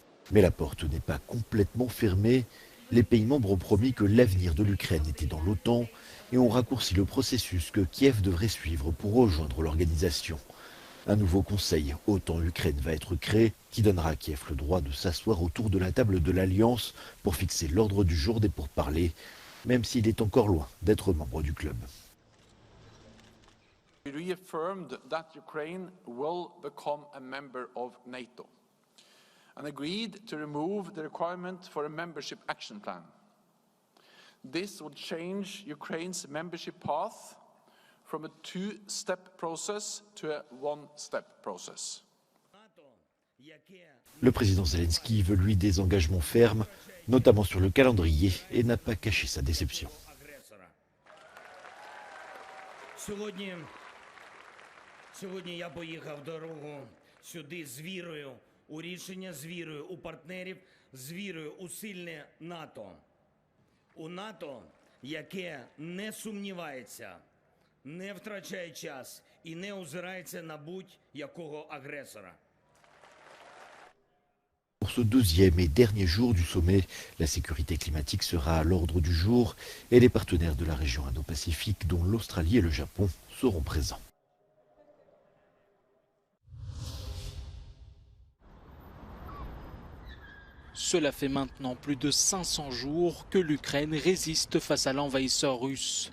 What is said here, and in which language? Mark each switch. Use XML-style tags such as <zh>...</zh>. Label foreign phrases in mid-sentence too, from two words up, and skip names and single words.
<fr>Mais la porte n'est pas complètement fermée. Les pays membres ont promis que l'avenir de l'Ukraine était dans l'OTAN et ont raccourci le processus que Kiev devrait suivre pour rejoindre l'organisation. Un nouveau conseil OTAN-Ukraine va être créé qui donnera à Kiev le droit de s'asseoir autour de la table de l'Alliance pour fixer l'ordre du jour des pourparlers, même s'il est encore loin d'être membre du club.</fr> <en>We reaffirmed that Ukraine will become a member of NATO and agreed to remove the requirement for a membership action plan. This would change Ukraine's membership path from a two-step process to a one-step process.</en> <fr>Le président Zelensky veut lui des engagements fermes, notamment sur le calendrier, et n'a pas caché sa déception.</fr> <uk>Сьогодні я поїхав дорогу сюди з вірою у рішення, з вірою у партнерів, з вірою у сильне НАТО. У НАТО, яке не сумнівається, не втрачає час і не озирається на будь-якого агресора.</uk> <fr>Pour ce deuxième et dernier jour du sommet, la sécurité climatique sera à l'ordre du jour et les partenaires de la région Indo-Pacifique, dont l'Australie et le Japon, seront présents. Cela fait maintenant plus de 500 jours que l'Ukraine résiste face à l'envahisseur russe.</fr>